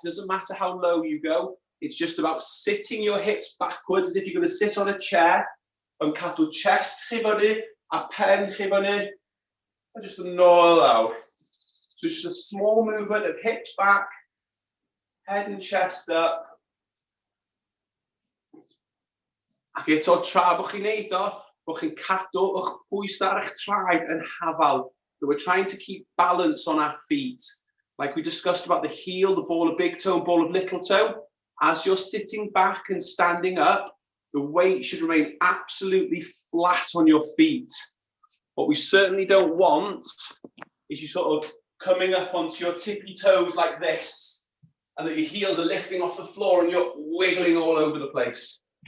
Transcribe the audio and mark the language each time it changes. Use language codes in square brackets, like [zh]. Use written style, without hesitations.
[en] It doesn't matter how low you go. It's just about sitting your hips backwards as if you're going to sit on a chair and [cy] cadw chest chi fyny a pen chi fyny. [en] And just [cy] yn nôl lawr. [en] So it's just a small movement of hips back, head and chest up. [cy] Ac eto tra bod chi'n neud o, bod chi'n cadw eich pwysau ar eich traed yn hafal. [en] So we're trying to keep balance on our feet. Like we discussed about the heel, the ball of big toe, ball of little toe. As you're sitting back and standing up, the weight should remain absolutely flat on your feet. What we certainly don't want is you sort of coming up onto your tippy toes like this, and that your heels are lifting off the floor and you're wiggling all over the place.